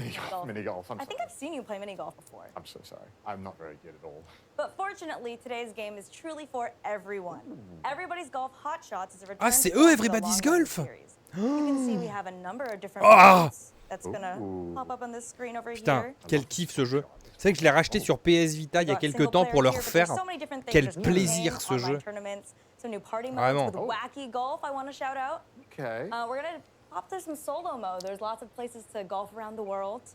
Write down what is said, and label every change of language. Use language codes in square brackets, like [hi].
[en] I think I've seen you play mini golf before. I'm so sorry. I'm not very good at all. But fortunately, today's game is truly for everyone. Everybody's Golf Hot Shots is a return. [fr] Ah, c'est eux, Everybody's Golf. [en] You can see we have a number of different rounds that's gonna pop up on this screen over [fr] Putain, [en] here. [fr] quel kiff ce jeu. C'est vrai que je l'ai racheté sur PS Vita il y a quelques temps pour le refaire. Quel plaisir ce jeu. Vraiment. [en] Wacky golf, I want to shout out. Okay. We're gonna pop through some solo mode. There's lots of places to golf around the world.